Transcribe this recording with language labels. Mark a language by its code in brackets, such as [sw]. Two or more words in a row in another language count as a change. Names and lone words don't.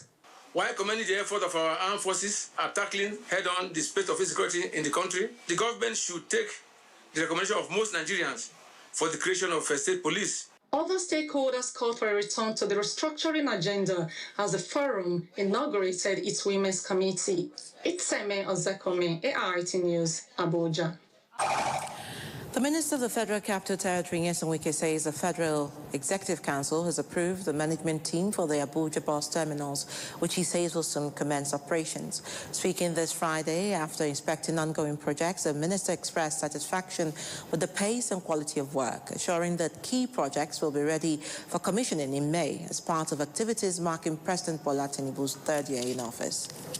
[en] While commending the effort of our armed forces are tackling head-on the state of insecurity in the country, the government should take the recommendation of most Nigerians for the creation of a state police. Other stakeholders called for a return to the restructuring agenda as the forum inaugurated its Women's Committee. Itseme Ozekome, AIT News, Abuja. The Minister of the Federal Capital Territory, Nyesom Wike, says the Federal Executive Council has approved the management team for the Abuja bus terminals, which he says will soon commence operations. Speaking this Friday after inspecting ongoing projects, the Minister expressed satisfaction with the pace and quality of work, assuring that key projects will be ready for commissioning in May as part of activities marking President Bola Tinubu's third year in office.